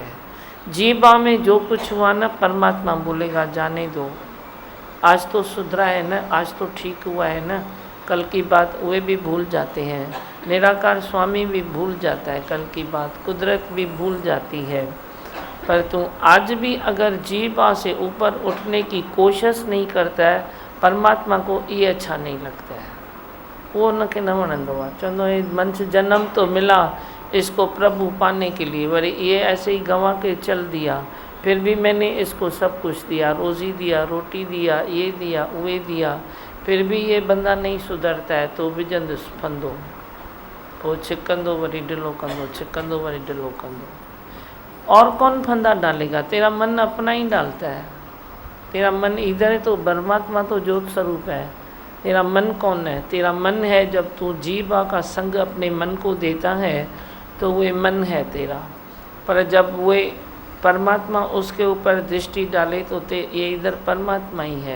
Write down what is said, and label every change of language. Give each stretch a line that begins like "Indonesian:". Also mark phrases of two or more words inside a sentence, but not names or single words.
Hindi: जीव भाव में जो कुछ हुआ ना, परमात्मा बोलेगा जाने दो, आज तो सुधरा है ना, आज तो ठीक हुआ है ना, कल की बात वे भी भूल जाते हैं। निराकार स्वामी भी भूल जाता है कल की बात, कुदरत भी भूल जाती है। पर तू आज भी अगर जीव भाव से ऊपर उठने की कोशिश नहीं करता है, परमात्मा को ये अच्छा नहीं लगता है।
Sindhi: वो न के न वणंदो आहे,
Hindi: चवंदो है मंच जन्म तो मिला इसको प्रभु पाने के लिए, वरी ये ऐसे ही गंवा के चल दिया, फिर भी मैंने इसको सब कुछ दिया, रोज़ी दिया, रोटी दिया, ये दिया, वो दिया, फिर भी ये बंदा नहीं सुधरता है।
Sindhi: तो विजंदुस फंदो, वो छिकंदो वरी ढिलो कंदो, छिकंदो वरी ढिलो कंदो।
Hindi: और कौन फंदा डालेगा, तेरा मन अपना ही डालता है। तेरा मन इधर है तो परमात्मा तो ज्योत स्वरूप है। तेरा मन कौन है, तेरा मन है। जब तू जीवा का संग अपने मन को देता है तो वो मन है तेरा। पर जब वो परमात्मा उसके ऊपर दृष्टि डाले तो ये इधर परमात्मा ही है।